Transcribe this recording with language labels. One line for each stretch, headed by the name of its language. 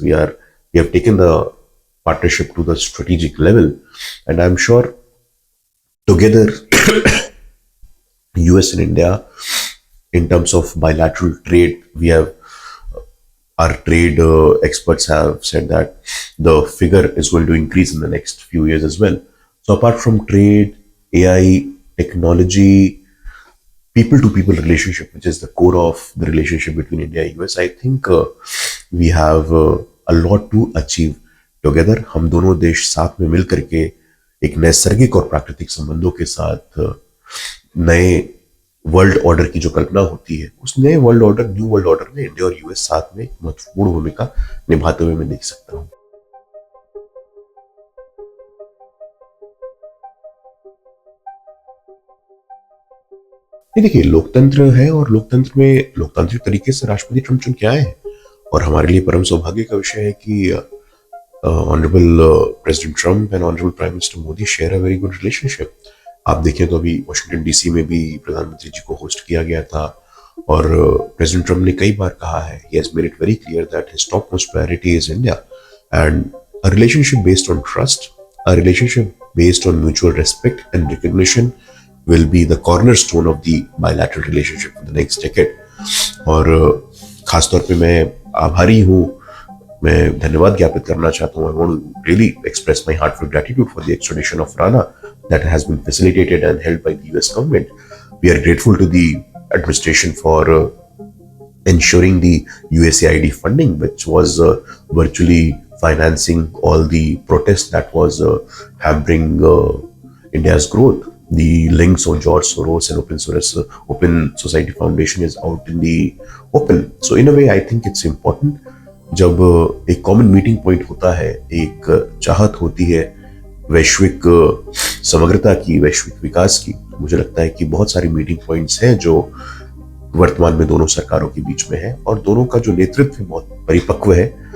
English: We have taken the partnership to the strategic level, and I'm sure together, US and India, in terms of bilateral trade, we have our trade experts have said that the figure is going to increase in the next few years as well. So apart from trade, AI, technology, people to people relationship, which is the core of the relationship between India and US, I think we have a lot to achieve together.
Hindi: हम दोनों देश साथ में मिल करके एक नैसर्गिक और प्राकृतिक संबंधों के साथ नए वर्ल्ड ऑर्डर की जो कल्पना होती है, उस नए world order, new world order में इंडिया और यूएस साथ में महत्वपूर्ण भूमिका निभाते हुए मैं देख सकता हूँ। नहीं, देखिए, लोकतंत्र है और लोकतंत्र में लोकतांत्रिक तरीके से राष्ट्रपति ट्रम्प चुन के आए हैं, और हमारे लिए परम सौभाग्य का विषय है कि
English: Honourable president Trump and honourable prime minister Modi share a very good relationship.
Hindi: आप देखें तो अभी वाशिंगटन डीसी में भी प्रधानमंत्री जी को होस्ट किया गया था, और प्रेसिडेंट ट्रम्प ने कई बार कहा है,
English: He has made it very clear that his top most priority is India, and a relationship based on trust, a relationship based on mutual respect and recognition will be the cornerstone of the bilateral relationship for the next decade.
Hindi: और खासतौर पे मैं आभारी हूँ, मैं धन्यवाद ज्ञापित करना चाहता हूँ।
English: I want to really express my heartfelt gratitude for the extradition of Rana that has been facilitated and held by the US government. We are grateful to the administration for ensuring the USAID funding, which was virtually financing all the protests that was hampering India's growth. The links of George Soros and Open Society Foundation is out in the open. So in a way, I think it's important.
Hindi: जब एक common meeting point होता है, एक चाहत होती है वैश्विक समग्रता की, वैश्विक विकास की, मुझे लगता है कि बहुत सारी मीटिंग पॉइंट्स हैं जो वर्तमान में दोनों सरकारों के बीच में है, और दोनों का जो नेतृत्व बहुत परिपक्व है।